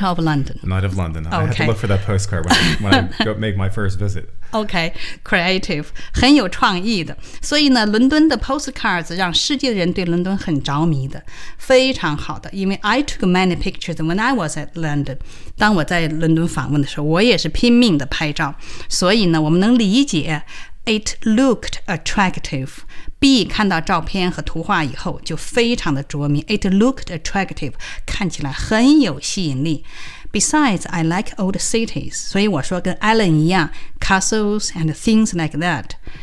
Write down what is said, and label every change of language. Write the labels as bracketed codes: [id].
[en] Night of London. Night of London. Okay. I have to look for that postcard when I make my first visit. Okay, creative, [zh] 很有创意的。所以呢，伦敦的 postcards 让世界的人对伦敦很着迷的，非常好的。因为 [en] I took many pictures when I was at London. [zh] 当我在伦敦访问的时候，我也是拼命的拍照。所以呢，我们能理解 [en] it looked attractive. [zh] B 看到照片和图画以后就非常的着迷 [en] It looked attractive [zh] 看起来很有吸引力 [en] Besides, I like old cities [zh] 所以我说跟 Alan 一样 [en] Castles and things like that